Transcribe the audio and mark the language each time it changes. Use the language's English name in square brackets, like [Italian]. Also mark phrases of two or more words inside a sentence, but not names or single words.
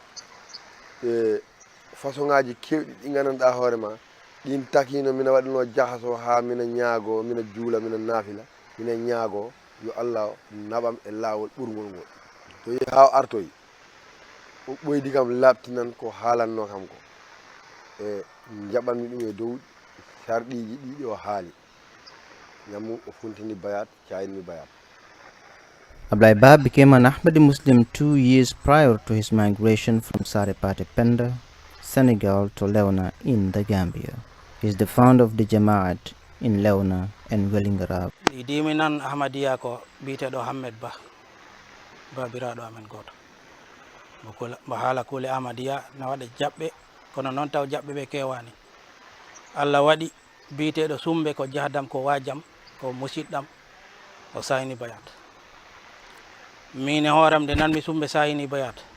[Fula] façon ngaji kewɗi ɗi gandanɗa hoore ma ɗin takino mina waɗino jahaso ha mina ñaago mina juula mina naafila mina ñaago yo allah naɓam e laawol ɓurgol ngol to yi ha artoyi o ɓoydi kam labtinan ko haalanno kam ko e jaɓanmi ɗum e dow sarɗiji ɗiɗi o haali ñammu o funtini bayat cayinmi bayat. [English] Abdullah Ba became an Ahmadi Muslim 2 years prior to his migration from Sarepate Penda, Senegal to Lewana in the Gambia. He is the founder of the Jamaat in Lewana and Wellingara. [Fula] Idimi nan Ahmadiyya ko biteɗo Hammed Ba babiraɗo amen goto mo haala kuule Ahmadiyya na waɗa jaɓɓe kono noon taw jaɓɓe ɓe kewani Allah waɗi biteɗo sumbe ko jahdam ko wajam ko musidɗam o sayni bayat min e hooram de nanmi sumbe sayni bayat